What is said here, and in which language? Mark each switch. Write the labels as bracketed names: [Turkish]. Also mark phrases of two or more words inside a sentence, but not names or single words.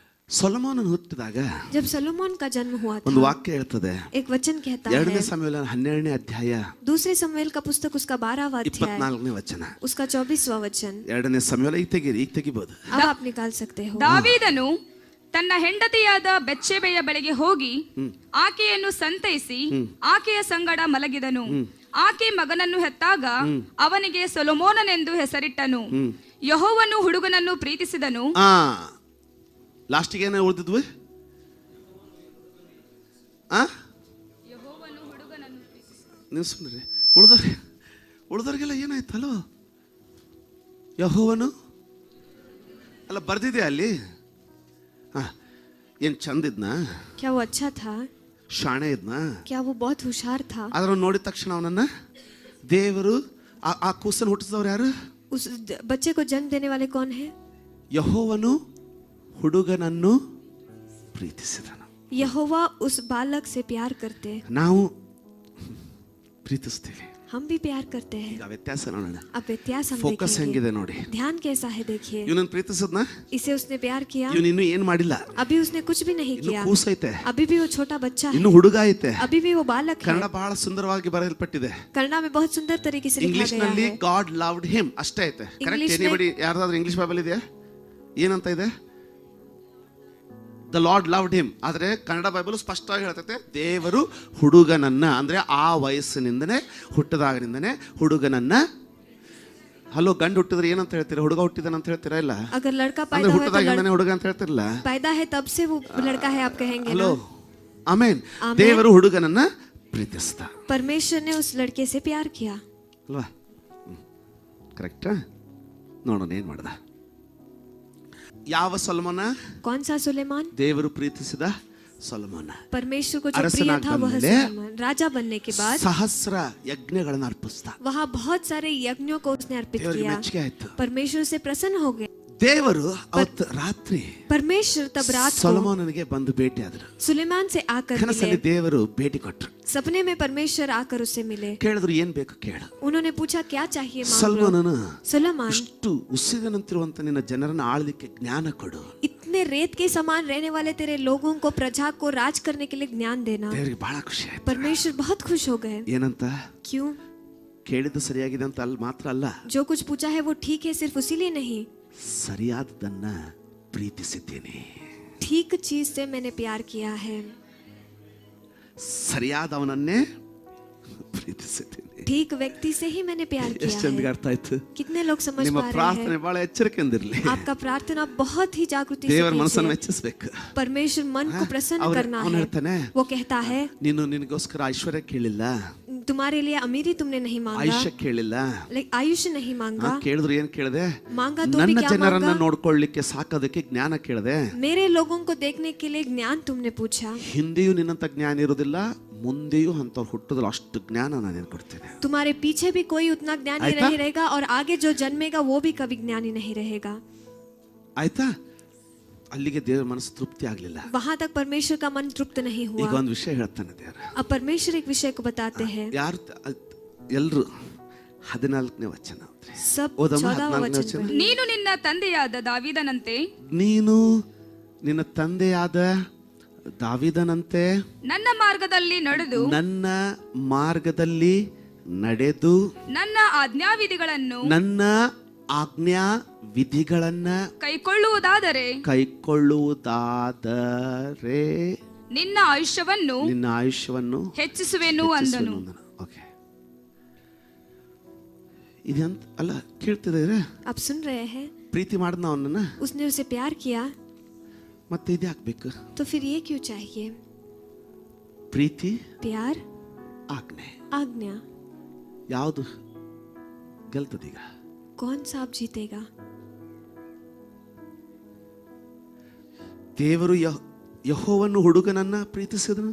[Kannada] ಸೊಲೊಮೋನನು ಹುಟ್ಟಿದಾಗ [Hindi] जब सलोमोन का जन्म हुआ था, [Kannada] ಒಂದು ವಾಕ್ಯ ಹೇಳ್ತದೆ. [Hindi] एक वचन कहता [Kannada] ಎರಡನೇ [Hindi] है, [Kannada] ಸಮುವೇಲ 12ನೇ ಅಧ್ಯಾಯ [Hindi] दूसरे समूएल का पुस्तक उसका 12वां अध्याय [Kannada] 24ನೇ ವಚನ. [Hindi] उसका 24वां वचन. [Kannada] ಎರಡನೇ ಸಮುವೇಲ ಈಗ ತೆಗಿಬಹುದು. [Hindi] अब आप निकाल सकते हो. [Kannada] ದಾವೀದನು ತನ್ನ ಹೆಂಡತಿಯಾದ ಬೆತ್ಷೆಬೆಯ ಬಳಿಗೆ ಹೋಗಿ ಆಕೆಯನ್ನು ಸಂತೈಸಿ ಆಕೆಯ ಸಂಗಡ ಮಲಗಿದನು. ಆಕೆ ಮಗನನ್ನು ಹೆತ್ತಾಗ ಅವನಿಗೆ ಸೊಲೊಮೋನನೆಂದು ಹೆಸರಿಟ್ಟನು. ಯೆಹೋವನು ಹುಡುಗನನ್ನು ಪ್ರೀತಿಸಿದನು. ಲಾಸ್ಟಿಗೆ ಏನೇ ಉಳಿದಿದ್ವಿ? ನೀವು ಸುಮ್ಮನೆ ಉಳಿದವ್ರಿಗೆಲ್ಲ ಏನಾಯ್ತಲ್ಲೋ? ಯೆಹೋವನು ಅಲ್ಲ ಬರ್ದಿದೆ ಅಲ್ಲಿ. ಏನ್ ಚಂದ ಇದ್ನ? [Hindi] क्या वो अच्छा था? [Kannada] ಶಾಣೆ ಇದ್ನ? [Hindi] क्या वो बहुत होशियार था? [Kannada] ಆದ್ರೆ ನೋಡಿದ ತಕ್ಷಣ ಅವನನ್ನ ದೇವರು ಆ ಕೂಸನ್ನು ಹುಟ್ಟಿಸಿದವ್ರು ಯಾರು? [Hindi] उस बच्चे को जन्म देने वाले कौन है? [Kannada] ಯೆಹೋವನು ಹುಡುಗನನ್ನು ಪ್ರೀತಿಸಿದನು. [Hindi] यहोवा उस बालक से प्यार करते. [Kannada] ನಾವು ಪ್ರೀತಿಸ್ತೀವಿ, [Hindi] हम भी प्यार करते हैं. [Kannada] ಈಗ ವ್ಯತ್ಯಾಸ ನೋಡೋಣ. [Hindi] अब व्यत्यास हम [Kannada] ಫೋಕಸ್ ಹೆಂಗಿದೆ ನೋಡಿ. [Hindi] ध्यान कैसा है देखिए. [Kannada] ಇವನನ್ನು ಪ್ರೀತಿಸಿದ್ನ? [Hindi] इसे उसने प्यार किया. [Kannada] ಇವನು ಇನ್ನೂ ಏನ್ ಮಾಡಿಲ್ಲ. [Hindi] अभी उसने कुछ भी नहीं [Kannada] ಇನ್ನು [Hindi] किया. [Kannada] ಕೂಸೈತೆ, [Hindi] अभी भी वो छोटा बच्चा है. [Kannada] ಇನ್ನು ಹುಡುಗ ಐತೆ. [Hindi] अभी भी वो बालक है. [Kannada] ಕನ್ನಡ ಬಹಳ ಸುಂದರವಾಗಿ ಬರೆಯಲ್ಪಟ್ಟಿದೆ. [Hindi] कन्नड़ में बहुत सुंदर तरीके से लिखा [Kannada] ಇಂಗ್ಲಿಷ್ [Hindi] गया [Kannada] ನಲ್ಲಿ [Hindi] है. [English] God loved him [Kannada] ಅಷ್ಟೇ ಐತೆ. ಕರೆಕ್ಟ್? ಎನಿಬಡಿ ಯಾರ್ದಾದ್ರೂ [English] English Bible [Kannada] ಇದೆಯಾ? ಏನಂತ ಇದೆ? [English] The Lord loved him. [Kannada] ಆದ್ರೆ ಕನ್ನಡ ಬೈಬಲ್ ಸ್ಪಷ್ಟವಾಗಿ ಹೇಳ್ತೈತೆ ದೇವರು ಹುಡುಗನನ್ನ, ಅಂದ್ರೆ ಆ ವಯಸ್ಸಿನಿಂದನೇ ಹುಟ್ಟದಾಗಿನಿಂದನೇ ಹುಡುಗನನ್ನ. ಹಲೋ, ಗಂಡು ಹುಟ್ಟಿದ್ರೆ ಏನಂತ ಹೇಳ್ತೀರಾ? ಹುಡುಗ ಹುಟ್ಟಿದನ ಅಂತ ಹೇಳ್ತೀರಾ? ಇಲ್ಲ, [Hindi] अगर लड़का [Kannada] ಅಂದ್ರೆ [Hindi] पैदा हुआ [Kannada] ಹುಟ್ಟದಾಗಿಂದನೇ ಹುಡುಗ ಅಂತ ಹೇಳ್ತಿರಲ್ಲ. [Hindi] पैदा है तब से वो लड़का है आप कहेंगे [Kannada] ಹಲೋ, [Hindi] ना? [Kannada] ಆಮೇನ್. ದೇವರು ಹುಡುಗನನ್ನ ಪ್ರೀತಿಸ್ತ. [Hindi] परमेश्वर ने उस लड़के से प्यार किया. [Kannada] ಅಲ್ವಾ? ಕರೆಕ್ಟ್. ನೋಡೋಣ ಏನ್ ಮಾಡ್ದ. ಯಾವ ಸೊಲೊಮೋನ? [Hindi] कौन सा सुलेमान? [Kannada] ದೇವರು ಪ್ರೀತಿಸಿದ ಸೊಲೊಮೋನ. [Hindi] परमेश्वर को जो प्रिय था वह सुलेमान. राजा बनने के बाद [Kannada] ಸಹಸ್ರ ಯಜ್ಞಗಳನ್ನು ಅರ್ಪಿಸ್ತ. [Hindi] वहाँ बहुत सारे यज्ञों को उसने अर्पित [Kannada] ದೇವರಿಗೆ [Hindi] किया. [Kannada] ಮೆಚ್ಚುಗೆ ಆಯ್ತು. [Hindi] परमेश्वर से प्रसन्न हो गए. [Kannada] ದೇವರು ಅವತ್ತು ರಾತ್ರಿ [Hindi] परमेश्वर तब रात को [Kannada] ಸೊಲೊಮೋನನಿಗೆ ಬಂದು ಭೇಟಿ ಆದ್ರು. [Hindi] सुलेमान से आकर [Kannada] ಕನಸಲ್ಲಿ [Hindi] मिले. [Kannada] ದೇವರು ಭೇಟಿ ಕೊಟ್ರು. [Hindi] सपने में परमेश्वर आकर उससे मिले. [Kannada] ಕೇಳಿದ್ರು ಏನ್ ಬೇಕು ಕೇಳು. [Hindi] उन्होंने पूछा क्या चाहिए मांग लो. [Kannada] ಸೊಲೊಮೋನನು, [Hindi] सुलेमान, [Kannada] ಇಷ್ಟು ಉಸಿರಿನಂತಿರುವಂತ ನಿನ್ನ ಜನರನ್ನು ಆಳಲಿಕ್ಕೆ ಜ್ಞಾನ ಕೊಡು. [Hindi] इतने रेत के समान रहने वाले तेरे लोगों को, प्रजा को राज करने के लिए ज्ञान देना. [Kannada] ದೇವರಿಗೆ ಬಹಳ ಖುಷಿ ಆಯ್ತು. [Hindi] परमेश्वर बहुत खुश हो गए. [Kannada] ಏನಂತ? [Hindi] क्यों? [Kannada] ಕೇಳಿದ್ದು ಸರಿಯಾಗಿದೆ ಅಂತ ಅಲ್ಲಿ ಮಾತ್ರ ಅಲ್ಲ, [Hindi] जो कुछ पूछा है वो ठीक है, सिर्फ उसीलिए नहीं, [Kannada] ಸರಿಯಾದದನ್ನ ಪ್ರೀತಿಸಿದ್ದೀನಿ. [Hindi] ठीक चीज से मैंने प्यार किया है. [Kannada] ಸರಿಯಾದವನನ್ನೇ ಪ್ರೀತಿಸಿದ್ದೀನಿ. [Hindi] ठीक व्यक्ति से ही मैंने प्यार [Kannada] ಎಷ್ಟು [Hindi] किया [Kannada] ಚಂದ [Hindi] है. [Kannada] ಅರ್ಥ ಆಯ್ತು? [Hindi] कितने लोग समझ [Kannada] ನಿಮ್ಮ [Hindi] पा रहे [Kannada] ಪ್ರಾರ್ಥನೆ [Hindi] हैं? [Kannada] ಬಹಳ ಎಚ್ಚರಿಕೆಯಿಂದಿರಲಿ. [Hindi] आपका प्रार्थना बहुत ही जागृति से [Kannada] ದೇವರ ಮನಸ್ಸನ್ನು [Hindi] कीजिए. [Kannada] ಮೆಚ್ಚಿಸಬೇಕು. [Hindi] परमेश्वर मन को प्रसन्न करना [Kannada] ಅವನು [Hindi] है. [Kannada] ಹೇಳ್ತಾನೆ, [Hindi] वो कहता है [Kannada] ನೀನು ನಿನಗೋಸ್ಕರ ಐಶ್ವರ್ಯ ಕೇಳಿಲ್ಲ, [Hindi] तुम्हारे लिए अमीरी तुमने नहीं मांगा, [Kannada] ಆಯುಷ್ಯ ಕೇಳಿಲ್ಲ. [Hindi] आयुष्य नहीं मांगा. [Kannada] ಕೇಳಿದ್ರು ಏನ್ ಕೇಳಿದೆ? [Hindi] मांगा तो भी [Kannada] ನನ್ನ [Hindi] क्या [Kannada] ಜನರನ್ನ [Hindi] मांगा? [Kannada] ನೋಡ್ಕೊಳ್ಳಿಕ್ಕೆ ಸಾಕೋದಕ್ಕೆ ಜ್ಞಾನ ಕೇಳಿದೆ. [Hindi] मेरे लोगों को देखने के लिए ज्ञान तुमने पूछा. [Kannada] ಹಿಂದೆಯೂ ನಿನ್ನಂತ ಜ್ಞಾನ ಇರೋದಿಲ್ಲ, ಮುಂದೆಯೂ ಅಂತವ್ರು ಹುಟ್ಟಿದ್ರು ಅಷ್ಟು ಜ್ಞಾನ ನಾನು ಕೊಡ್ತೇನೆ. [Hindi] तुम्हारे पीछे भी कोई उतना ज्ञानी आयता? नहीं रहेगा और आगे जो जन्मेगा वो भी कभी ज्ञानी नहीं रहेगा. [Kannada] ಆಯ್ತಾ? ಅಲ್ಲಿಗೆ ದೇವರ ಮನಸ್ಸು ತೃಪ್ತಿ ಆಗ್ಲಿಲ್ಲ. [Hindi] वहां तक परमेश्वर का मन तृप्त नहीं [Kannada] ಈಗ [Hindi] हुआ. [Kannada] ಒಂದು ವಿಷಯ ಹೇಳ್ತಾನೆ ದೇವರು. [Hindi] अब परमेश्वर एक विषय को बताते हैं. [Kannada] ಯಾರು ಎಲ್ರು 14ನೇ ವಚನ [Hindi] सब [Kannada] ಓದಮ್ಮ. [Hindi] 14वां [Kannada] 14ನೇ [Hindi] वचन [Kannada] ವಚನ. [Hindi] पढ़िए. [Kannada] ನೀನು ನಿನ್ನ ತಂದೆಯಾದ ದಾವೀದನಂತೆ ನೀನು ನಿನ್ನ ತಂದೆಯಾದ ದಾವೀದನಂತೆ ನನ್ನ ಮಾರ್ಗದಲ್ಲಿ ನಡೆದು ನನ್ನ ಮಾರ್ಗದಲ್ಲಿ ನಡೆದು ನನ್ನ ಆಜ್ಞಾವಿಧಿಗಳನ್ನು ನನ್ನ ಆಜ್ಞಾ ವಿಧಿಗಳನ್ನ ಕೈಕೊಳ್ಳುವುದಾದರೆ ಕೈಕೊಳ್ಳುವುದಾದರೆ ನಿನ್ನ ಆಯುಷ್ಯವನ್ನು ನಿನ್ನ ಆಯುಷ್ಯವನ್ನು ಹೆಚ್ಚಿಸುವೆನು ಅಂದನು. ಓಕೆ, ಇದಂತ ಅಲ್ಲ ಕೇಳ್ತಿದ್ರೆ [Hindi] आप सुन रहे हैं? [Kannada] ಪ್ರೀತಿ ಮಾಡಿದ್ನ ಅವನನ್ನ, [Hindi] उसने उसे प्यार किया [Kannada] ಮತ್ತೆ ಇದು ಹಾಕ್ಬೇಕು. [Hindi] तो फिर ये क्यों चाहिए? [Kannada] ಪ್ರೀತಿ, [Hindi] प्यार, [Kannada] ಆಜ್ಞೆ, [Hindi] आज्ञा, [Kannada] ಯಾವುದು ಗೆಲ್ತದೀಗ? [Hindi] कौन सा आप जीतेगा? [Kannada] ದೇವರು ಯೆಹೋವನು ಹುಡುಗನನ್ನ ಪ್ರೀತಿಸಿದನು,